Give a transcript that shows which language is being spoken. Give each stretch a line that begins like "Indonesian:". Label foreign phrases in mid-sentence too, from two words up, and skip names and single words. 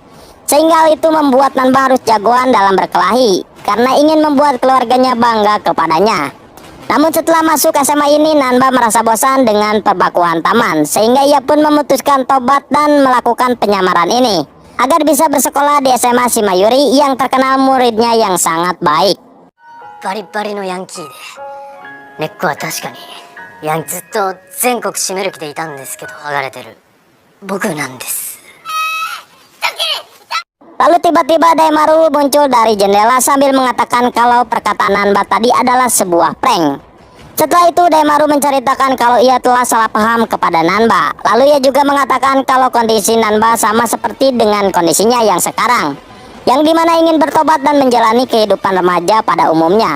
Indonesian: Sehingga hal itu membuat Nanba harus jagoan dalam berkelahi, karena ingin membuat keluarganya bangga kepadanya. Namun setelah masuk SMA ini, Nanba merasa bosan dengan perbakuan taman, sehingga ia pun memutuskan tobat dan melakukan penyamaran ini, agar bisa bersekolah di SMA Shimayuri yang terkenal muridnya yang sangat baik.
Japanese: バリバリのヤンキーで、根っこは確かにずっと全国占める気でいたんですけど、剥がれてる僕なんです。
Indonesian: Lalu tiba-tiba Daimaru muncul dari jendela sambil mengatakan kalau perkataan Nanba tadi adalah sebuah prank. Setelah itu Daimaru menceritakan kalau ia telah salah paham kepada Nanba. Lalu ia juga mengatakan kalau kondisi Nanba sama seperti dengan kondisinya yang sekarang, yang dimana ingin bertobat dan menjalani kehidupan remaja pada umumnya.